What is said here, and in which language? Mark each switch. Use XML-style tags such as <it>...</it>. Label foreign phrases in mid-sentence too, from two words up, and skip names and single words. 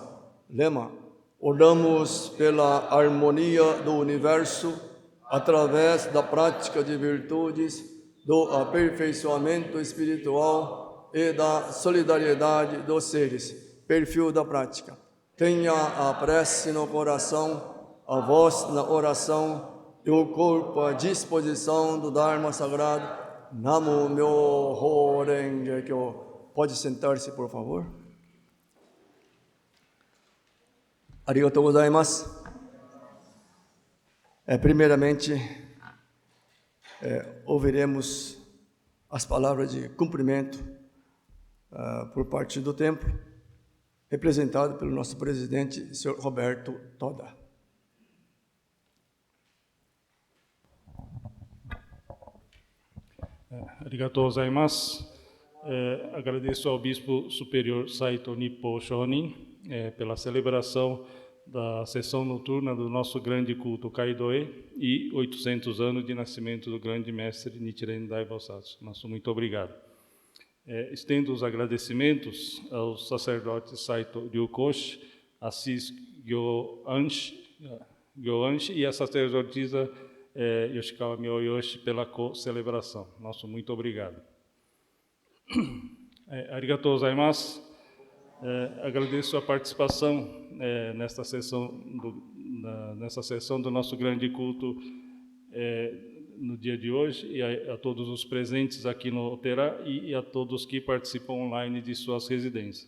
<pt>Lema: oramos pela harmonia do universo através da prática de virtudes, do aperfeiçoamento espiritual e da solidariedade dos seres. Perfil da prática. Tenha a prece no coração, a voz na oração e o corpo à disposição do Dharma Sagrado.</pt> <ja>南無妙法蓮華経.</ja> <pt>Pode sentar-se, por favor.</pt> <ja>ありがとうございます.</ja> <pt>Primeiramente, ouviremos as palavras de cumprimento por parte do templo, representado pelo nosso presidente, senhor Roberto Toda.</pt> <ja>ありがとうございます.</ja> <pt>Agradeço ao Bispo Superior Saito Nippo Shonin pela celebração da sessão noturna do nosso grande culto Kaidoe e 800 anos de nascimento do grande mestre Nichiren Dai Bosatsu. Nosso muito obrigado. Estendo os agradecimentos aos sacerdotes Saito Ryukoshi, Assis Gyoanshi e a sacerdotisa Yoshikawa Miyoyoshi pela co-celebração. Nosso muito obrigado.</pt> <ja>ありがとうございます.</ja> <pt>Agradeço a participação nesta sessão do nosso grande culto no dia de hoje e a todos os presentes aqui no Oterá e a todos que participam online de suas residências.</pt>